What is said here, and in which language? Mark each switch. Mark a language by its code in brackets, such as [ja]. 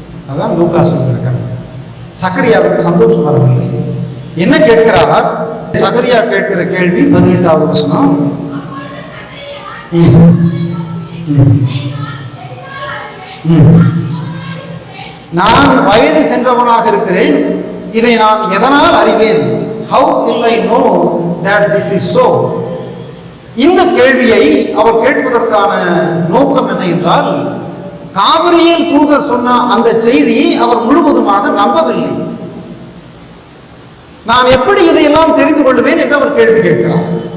[ta] அதான் லூக்கா சொல்லியிருக்கார். சக்கரியாவுக்கு சந்தோஷம் வரவில்லை. என்ன கேட்கிறார்? சக்கரியா கேட்கிற கேள்வி 18வது வசனம். நான் வயது சென்றவனாக இருக்கிறேன், இதை நான் எதனால் அறிவேன்? [en] How will I know that this is so? [ta] இந்த கேள்வியை அவர் கேட்பதற்கான நோக்கம் என்ன என்றால், காபிரியேல் தூதர் சொன்ன அந்த செய்தியை அவர் முழுவதுமாக நம்பவில்லை. நான் எப்படி இதையெல்லாம் தெரிந்து கொள்வேன் என்று அவர் கேள்வி கேட்கிறார்.